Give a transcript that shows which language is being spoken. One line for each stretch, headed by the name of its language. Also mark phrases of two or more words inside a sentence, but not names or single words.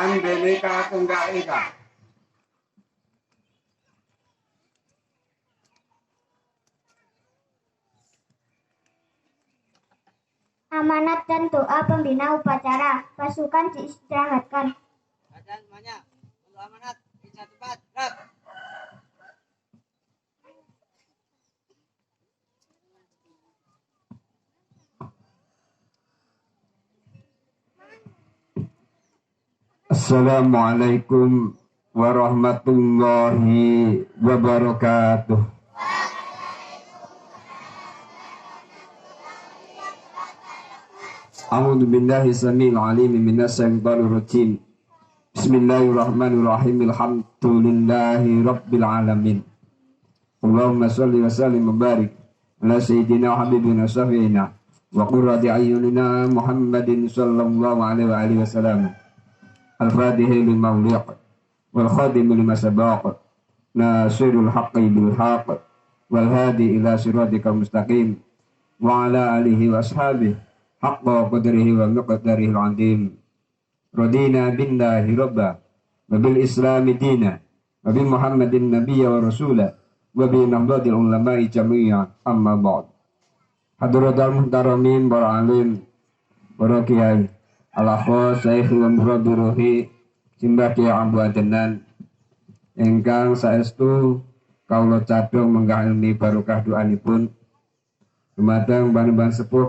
Indonesian: Amanat dan doa pembina upacara. Pasukan diistirahatkan. Baca semuanya. Untuk amanat bisa cepat. Gerak.
Arabic: السلام عليكم ورحمة الله وبركاته. أعوذ بالله السميع العليم من الشيطان الرجيم. بسم الله الرحمن الرحيم. الحمد لله رب العالمين. اللهم صل وسلم وبارك على سيدنا حبيبنا شفيعنا وقرة أعيننا محمد صلى الله عليه وعلى آله وسلم. الفاتح لما أغلق والخاتم لما سبق ناصر الحق بالحق والهادي إلى صراطك المستقيم وعلى آله وأصحابه حق قدره ومقداره العظيم. رضينا بالله ربا وبالإسلام دينا وبمحمد نبيا ورسولا وبنهضة العلماء جميعا، أما بعد. حضرة المحترمين,
Javanese: para alim, para kiai,
Arabic: الأخص سيد ومربي روحي
Javanese: simbah kiai ambu adenan ingkang saestu kaula cadhong menggah ilmi barokah doanipun dumateng ban-ban sepuh